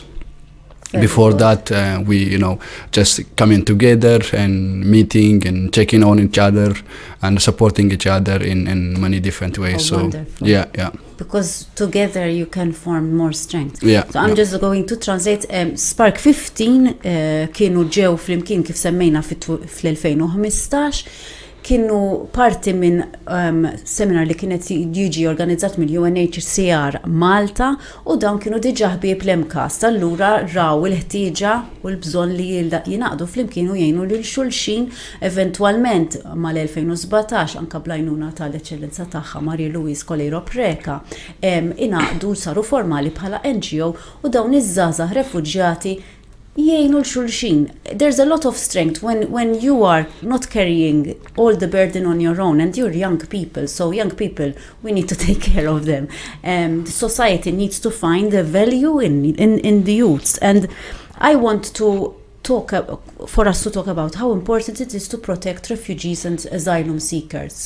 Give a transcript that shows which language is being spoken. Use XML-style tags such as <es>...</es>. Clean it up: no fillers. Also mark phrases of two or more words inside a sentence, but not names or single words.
<en>Before that, we just coming together and meeting and checking on each other and supporting each other in many different ways. So wonderful. Yeah. Because together you can form more strength. Yeah. So I'm just going to translate.</en> <mt>Spark 15 kienu ġew flimkien kif semmejna fl-2015. Kienu parti minn seminar li kienet jiġi organizzat mill-UNHCR Malta, u dawn kienu diġà ħbieb l-MCAS. Allura raw il-ħtieġa u l-bżonn li jinaqdu flimkien u jgħinu lil xulxin. Eventwalment mal-2017 anke bl-għajnuna tal-eċċellenza tagħha Marie Louise Colero Preca inaqdu saru formali bħala NGO, u dawn iż-żgħażagħ refuġjati jgħinu l-xulxin.</mt> <en>There's a lot of strength when you are not carrying all the burden on your own, and you're young people. So young people, we need to take care of them. The society needs to find the value in the youths. And I want to for us to talk about how important it is to protect refugees and asylum seekers.</en>